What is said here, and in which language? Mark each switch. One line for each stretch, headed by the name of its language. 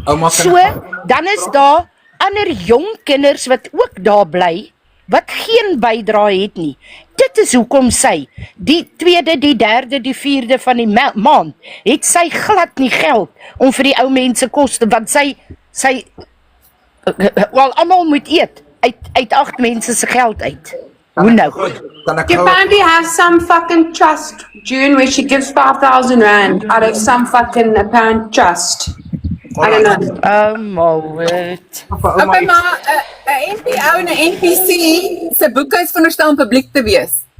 Afrikaans: So, dan is daar ander jong kinders wat ook daar bly, wat geen bydrae het nie. Dit is hoekom sy, die 2de, die 3de, die 4de van die maand, het sy glad nie geld om vir die ou mense kos te, want sy wel, almal moet eet, uit 8 mense se geld uit. Hoe nou?
English: You apparently have some fucking trust, June, where she gives 5,000 rand out of some fucking apparent trust. I don't know. Oh my word.
Afrikaans: Okay, maar 'n NPO en 'n NPC se boeke is veronderstel om publiek te wees.